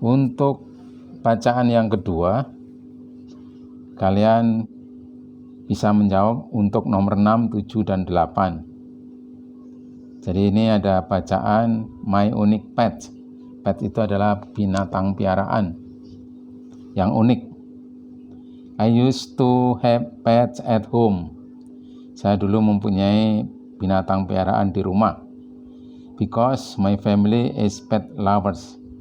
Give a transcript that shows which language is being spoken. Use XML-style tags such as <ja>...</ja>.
<id>Untuk bacaan yang kedua, kalian bisa menjawab untuk nomor 6, 7, dan 8. Jadi ini ada bacaan</id> <en>my unique pet.</en> <id>Pet itu adalah binatang piaraan yang unik.</id> <en>I used to have pets at home.</en> <id>Saya dulu mempunyai binatang piaraan di rumah.</id> <en>Because my family is pet lovers.</en>